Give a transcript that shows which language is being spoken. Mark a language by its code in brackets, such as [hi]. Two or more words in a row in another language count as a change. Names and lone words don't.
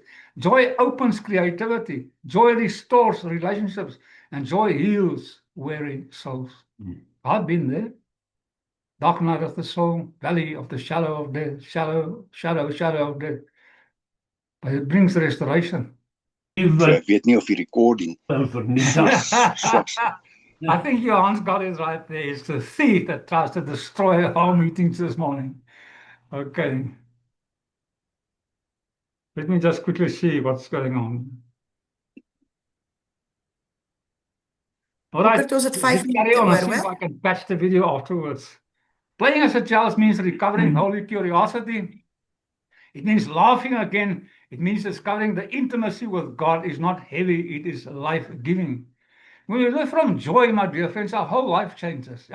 [en] Joy opens creativity. Joy restores relationships. And joy heals weary souls. I've been there. Dark night of the soul, valley of the shadow of death, shadow of death. But it brings restoration. [af] So ek weet nie of die recording [en] I think Johan's got it right there. It's the thief that tries to destroy our meetings this morning. Okay. Let me just quickly see what's going on. All right. Robert, [af] ons het 5 [en] Let's carry [af] minute [en] on and [af] oor, [en] see if [af] hoor. [en] I can patch the video afterwards. Playing as a child means recovering holy curiosity. It means laughing again. It means discovering the intimacy with God is not heavy, it is life-giving. When we live from joy, my dear friends, our whole life changes.